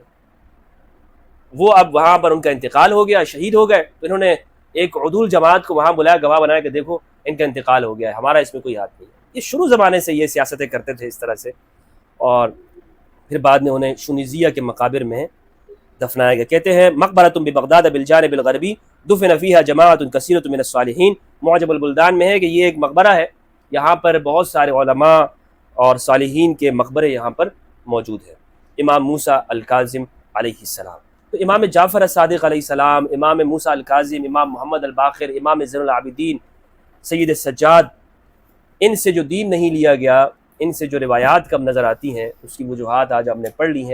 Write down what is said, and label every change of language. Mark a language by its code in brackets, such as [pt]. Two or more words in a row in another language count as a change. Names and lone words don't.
[ur] وہ اب وہاں پر ان کا انتقال ہو گیا، شہید ہو گئے، تو انہوں نے ایک عدول جماعت کو وہاں بلایا، گواہ بنایا کہ دیکھو ان کا انتقال ہو گیا ہے، ہمارا اس میں کوئی ہاتھ نہیں ہے. یہ شروع زمانے سے یہ سیاستیں کرتے تھے اس طرح سے، اور پھر بعد میں انہیں شونیزیہ کے مقابر میں دفنایا گیا. کہتے ہیں [ar] مقبرۃ ببغداد بالجانب الغربی دفن فیہا جماعت کثیرۃ من الصالحین، [ur] معجم البلدان میں ہے کہ یہ ایک مقبرہ ہے، یہاں پر بہت سارے علماء اور صالحین کے مقبرے یہاں پر موجود ہیں۔ امام موسیٰ الکاظم [ar] علیہ السلام، [ur] تو امام جعفر الصادق [ar] علیہ السلام، [ur] امام موسیٰ الکاظم، امام محمد الباقر، امام زین العابدین، سید سجاد، ان سے جو دین نہیں لیا گیا، ان سے جو روایات کم نظر آتی ہیں، اس کی وجوہات آج ہم نے پڑھ لی ہیں۔